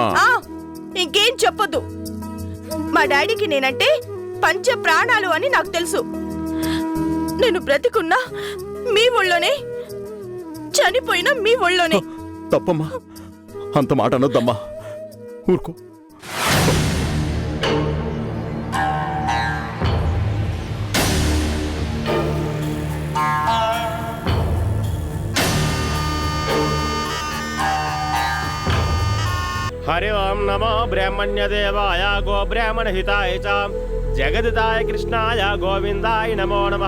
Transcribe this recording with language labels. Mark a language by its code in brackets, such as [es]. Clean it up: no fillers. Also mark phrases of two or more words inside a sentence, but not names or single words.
[te] ఇంకేం చెప్పొద్దు. మా డాడీకి నేనంటే పంచ ప్రాణాలు అని నాకు తెలుసు. నేను బ్రతికున్నా మీ ఒళ్ళోనే, చనిపోయినా మీ ఒళ్ళోనే. తప్పమ్మా, అంత మాట అనొద్దమ్మా. ఊరుకో. [sa] हरि ओम नमो ब्रह्मण्य देवाय गो ब्राह्मण हिताय च जगदिताय कृष्णाय गोविंदाय नमो नमः।